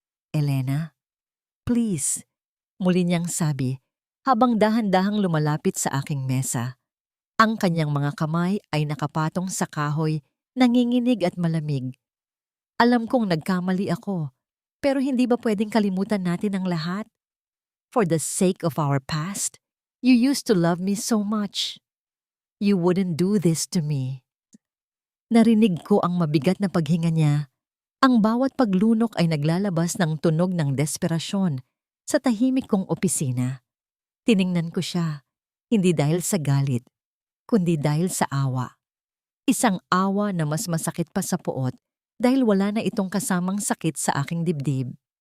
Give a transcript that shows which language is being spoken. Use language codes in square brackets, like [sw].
[tl] Elena, please, muli niyang sabi habang dahan-dahang lumalapit sa aking mesa. Ang kanyang mga kamay ay nakapatong sa kahoy, nanginginig at malamig. Alam kong nagkamali ako, pero hindi ba pwedeng kalimutan natin ang lahat? [en] For the sake of our past, you used to love me so much. You wouldn't do this to me. [tl] Narinig ko ang mabigat na paghinga niya. Ang bawat paglunok ay naglalabas ng tunog ng desperasyon sa tahimik kong opisina. Tiningnan ko siya, hindi dahil sa galit, kundi dahil sa awa. Isang awa na mas masakit pa sa puot dahil wala na itong kasamang sakit sa aking dibdib.